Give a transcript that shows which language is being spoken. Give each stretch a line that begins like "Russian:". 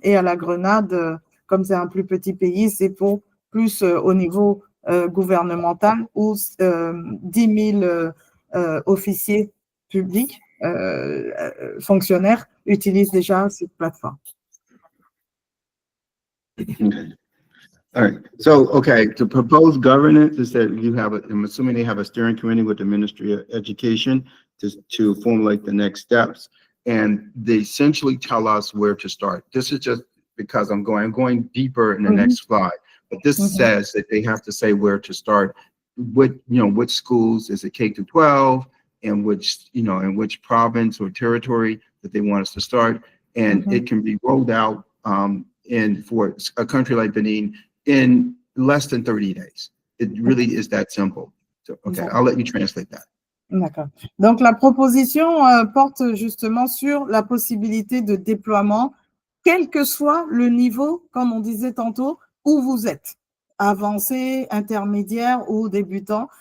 French: Et à la Grenade, comme c'est un plus petit pays, c'est pour plus au niveau gouvernemental où 10 000 officiers publics, fonctionnaires, utilisent déjà cette plateforme.
English: Okay. All right. So, okay, to propose governance is that I'm assuming they have a steering committee with the Ministry of Education to formulate the next steps. And they essentially tell us where to start. This is just because I'm going deeper in the next slide. But this says that they have to say where to start. Which schools, is it K through 12, and which province or territory that they want us to start. And it can be rolled out for a country like Benin in less than 30 days. It really is that simple. So, okay, I'll let you translate that.
French: D'accord. Donc, la proposition porte justement sur la possibilité de déploiement, quel que soit le niveau, comme on disait tantôt, où vous êtes, avancé, intermédiaire ou débutant.